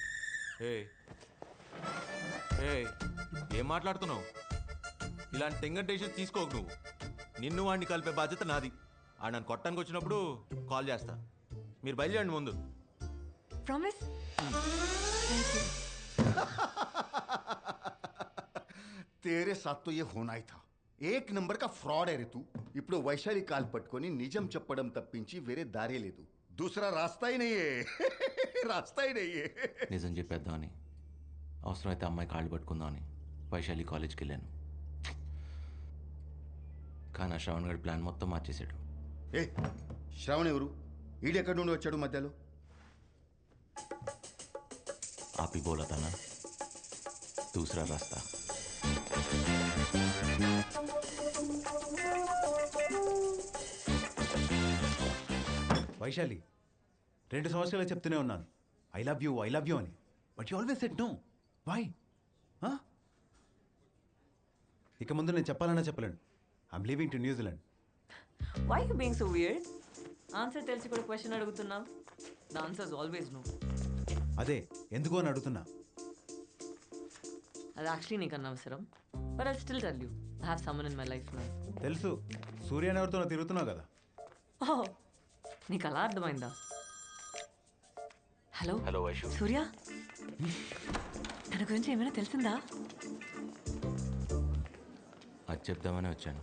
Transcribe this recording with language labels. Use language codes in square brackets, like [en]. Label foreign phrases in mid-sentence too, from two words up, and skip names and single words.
[te] ఏం మాట్లాడుతున్నావు? ఇలాంటి టెంగటేషన్ తీసుకోకు నువ్వు. నిన్ను వాడిని కలిపే బాధ్యత నాది. ఆ నన్ను కొట్టడానికి వచ్చినప్పుడు కాల్ చేస్తా. మీరు బయలుదేరండి ముందు. [en] Promise? Thank you. [hi] तेरे साथ तो ये होना ही था. एक नंबर का फ्रॉड है रे तू. [te] ఇప్పుడు వైశాలి కాల్ పట్టుకొని నిజం చెప్పడం తప్పించి వేరే దారే లేదు. [hi] दूसरा रास्ता ही नहीं है. रास्ता ही नहीं है. [te] నిజం చెప్పేద్దామని, అవసరమైతే అమ్మాయి కాళ్ళు పట్టుకుందామని వైశాలి కాలేజ్కి వెళ్ళాను. కానీ ఆ శ్రవణ్ గడి ప్లాన్ మొత్తం మార్చేశాడు. ఏ శ్రావణ్ ఎవరు? ఈడెక్కడి నుండి వచ్చాడు మధ్యలో? [hi] आप ही बोला था ना, दूसरा रास्ता. [te] వైశాలి, 2 సంవత్సరాలు చెప్తూనే ఉన్నాను [en] I love you [te] అని, [en] But you always said no. Why? [te] ఇక ముందు నేను చెప్పాలన్నా చెప్పలేను. [en] I'm leaving to New Zealand. Why you being so weird? [te] ఆన్సర్ తెలిసి కూడా క్వశ్చన్ అడుగుతున్నావు. [en] The answer is always no. [te] అదే ఎందుకు అని అడుగుతున్నా. అది యాక్చువల్లీ నీకు అనవసరం, [en] But I still tell you I have someone in my life now. [te] తెలుసు, సూర్యని ఎవరితో తిరుగుతున్నావు కదా. ఓహ్, నీకు అలా అర్థమైందా? హలో హలో వైషు. సూర్య, తన గురించి ఏమైనా తెలిసిందా? అది చెప్దామని వచ్చాను.